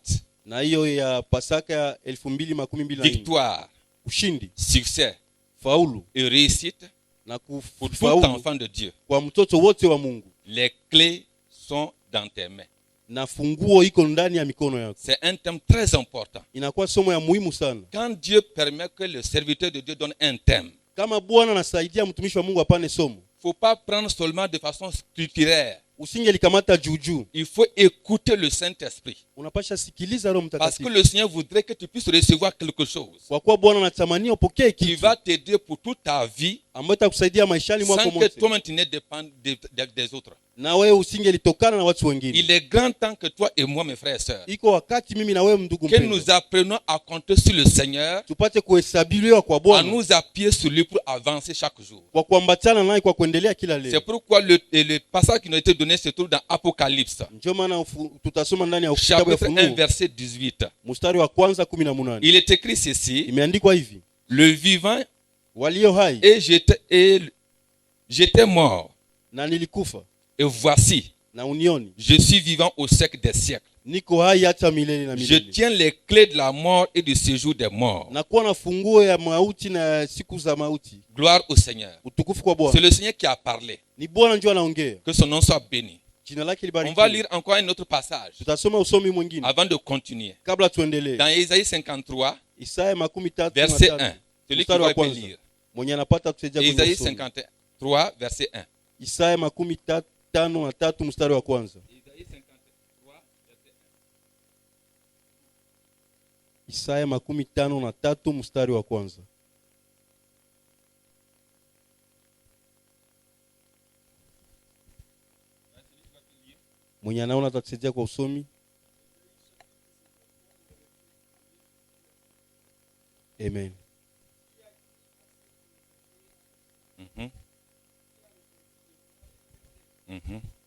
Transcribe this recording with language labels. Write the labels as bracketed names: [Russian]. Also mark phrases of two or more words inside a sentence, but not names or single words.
[Swahili] na hiyo ya Pasaka ya 2024, [French] Victoire, [Swahili] ushindi, [French] succès [Swahili] faulu [French] et réussite [Swahili] na [French] pour tout [Swahili] kufaulu [French] enfant de Dieu. [Swahili] kwa mtoto wote wa Mungu, [French] Les clés sont dans tes mains. [Swahili] na funguo iko ndani ya mikono yako. [French] C'est un thème très important. [Swahili] Inakuwa somo ya muhimu sana. [French] Quand Dieu permet que le serviteur de Dieu donne un thème, [Swahili] Kama Bwana anasaidia mtumishi wa Mungu apane somo, [French] il ne faut pas prendre seulement de façon scripturaire. [Swahili] usingelikamata juujuu, [French] Il faut écouter le Saint-Esprit. [Swahili] unapasha sikiliza Roho [French] Parce que [Swahili] Mtakatifu, [French] le Seigneur voudrait que tu puisses recevoir quelque chose [Swahili] kwa kuwa Bwana anatamania upokee [French] qui [Swahili] kitu [French] va t'aider pour toute ta vie [Swahili] ambayo itakusaidia maishani mwako [French] sans que [Swahili] mote, [French] toi-même tu n'aies dépendre des autres. [Swahili] na wewe usingelitokana na watu wengine. [French] Il est grand temps que toi et moi, mes frères et sœurs, [Swahili] Iko wakati mimi na wewe ndugu [French] que [Swahili] mpendwa, [French] nous apprenons à compter sur le Seigneur, [Swahili] tupate kuhesabiliwa kwa [French] à [Swahili] Bwana, [French] nous appuyer sur lui pour avancer chaque jour. [Swahili] kwa kuambatana naye kwa kuendelea kila [French] C'est [Swahili] leo. [French] pourquoi le passage qui nous a été donné se trouve dans Apocalypse, [Swahili] Ndio maana tutasoma ndani ya kitabu ya [French] chapitre 1, [Swahili] Ufunuo [French] verset 18. [Swahili] mstari wa kwanza 18. [French] Il est écrit ceci, [Swahili] Imeandikwa hivi, [French] le vivant [Swahili] walio hai [French] et j'étais mort, [Swahili] na nilikufa, [French] et voici, [Swahili] na unioni, [French] je suis vivant au siècle des siècles. [Swahili] niko hai hata milele na [French] Je [Swahili] milele, [French] tiens les clés de la mort et du séjour des morts. [Swahili] na kuwa na funguo ya mauti na ya siku za mauti. [French] Gloire au Seigneur. [Swahili] Utukufu kwa [French] C'est [Swahili] Bwana. [French] le Seigneur qui a parlé. [Swahili] Ni Bwana ndio anaongea, [French] Que son nom soit béni. [Swahili] jina lake [French] On [Swahili] libarikiwe. [French] va lire encore un autre passage [Swahili] Tutasoma usomi mwingine [French] avant de continuer. [Swahili] kabla tuendelee. [French] Dans Isaïe 53, [Swahili] Isaya 13 [French] verset 1. Celui qui [Swahili] mstari wa [French] va [Swahili] kwanza. [French] lire. [Swahili] Mwenye anapata tusaidia kwenye [French] Isaïe [Swahili] usomi. [French] 53, verset 1. [Swahili] Isaya 53 mstari wa kwanza. [French] Isaïe 53, verset 1. [Swahili] Isaya 53 mstari wa kwanza. Mwenye anaona atatusaidia kwa usomi. Amen. Mhm. Mhm.